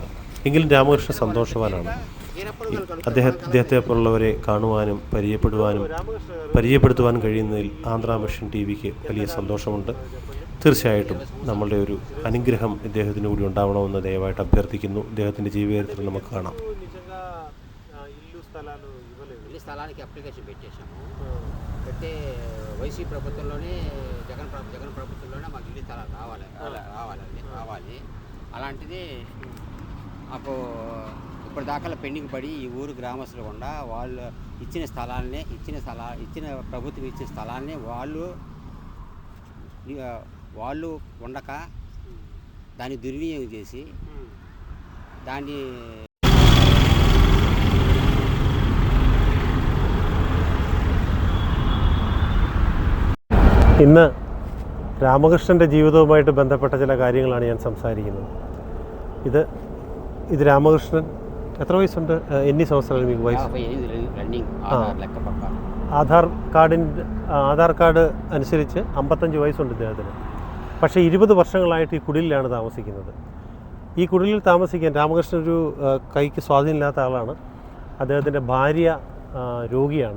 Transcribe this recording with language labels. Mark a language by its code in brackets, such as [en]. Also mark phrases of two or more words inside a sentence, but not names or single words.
[ml] എങ്കിലും രാമകൃഷ്ണൻ സന്തോഷവാനാണ്. അദ്ദേഹത്തെ പോലുള്ളവരെ കാണുവാനും പരിചയപ്പെടുത്തുവാൻ കഴിയുന്നതിൽ ആന്ധ്ര മിഷൻ ടി വിക്ക് വലിയ സന്തോഷമുണ്ട്. തീർച്ചയായിട്ടും നമ്മളുടെ ഒരു അനുഗ്രഹം ഇദ്ദേഹത്തിന് കൂടി ഉണ്ടാവണമെന്ന് ദയവായിട്ട് അഭ്യർത്ഥിക്കുന്നു. ഇദ്ദേഹത്തിൻ്റെ ജീവചരിത്രം നമുക്ക് കാണാം. [te] స్థలానికి అప్లికేషన్ పెట్టేశాము. పెట్టి వైసీ ప్రభుత్వంలోనే జగన్ ప్రభుత్వంలోనే మాకు ఇల్లు స్థలాలు రావాలి. అలాంటిది మాకు ఇప్పటిదాకా పెండింగ్ పడి ఈ ఊరు గ్రామస్తులు కూడా వాళ్ళు ఇచ్చిన ప్రభుత్వం ఇచ్చిన స్థలాన్ని వాళ్ళు ఉండక దాన్ని దుర్వినియోగం చేసి దాన్ని [ml] ഇന്ന് രാമകൃഷ്ണൻ്റെ ജീവിതവുമായിട്ട് ബന്ധപ്പെട്ട ചില കാര്യങ്ങളാണ് ഞാൻ സംസാരിക്കുന്നത്. ഇത് രാമകൃഷ്ണൻ എത്ര വയസ്സുണ്ട്? [te] എన్ని సంవత్సరాలు మీకు వయసు? [ml] ആധാർ കാർഡ് അനുസരിച്ച് 55 വയസ്സുണ്ട് ഇദ്ദേഹത്തിന്. പക്ഷേ 20 വർഷങ്ങളായിട്ട് ഈ കുടിലിലാണ് താമസിക്കുന്നത്. ഈ കുടിലിൽ താമസിക്കാൻ രാമകൃഷ്ണൻ ഒരു കൈക്ക് സ്വാധീനമില്ലാത്ത ആളാണ്. അദ്ദേഹത്തിൻ്റെ ഭാര്യ രോഗിയാണ്.